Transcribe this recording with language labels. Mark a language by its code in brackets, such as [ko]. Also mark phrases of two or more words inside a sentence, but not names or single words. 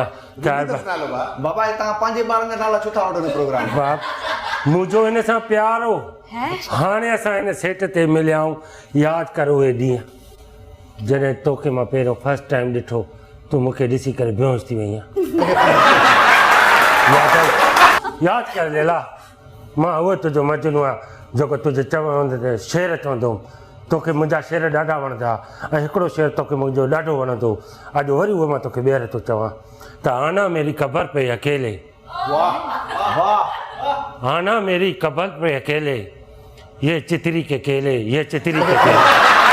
[sd] बाबा तव्हां पंहिंजे ॿारनि जा नाला छो था वठो प्रोग्राम बाप मुंहिंजो हिन सां प्यार हो हाणे असां हिन सेट ते मिलियाऊं यादि कर उहे ॾींहं जॾहिं तोखे मां पहिरियों [en] first time [sd] ॾिठो तूं मूंखे ॾिसी करे बेहोश थी वई याद कर लेला मां उहो तुंहिंजो मजनू आहे जेको तुंहिंजे चवण शेर चवंदो तोखे मुंहिंजा शेर ॾाढा वणंदा ऐं हिकिड़ो शेर तोखे मुंहिंजो ॾाढो वणंदो अॼु वरी उहो मां तोखे ॿीहर थो चवां त [hi] आना मेरी कबर पे अकेले आना मेरी कबर पे अकेले ये चितरी के केले ये चितरी के केले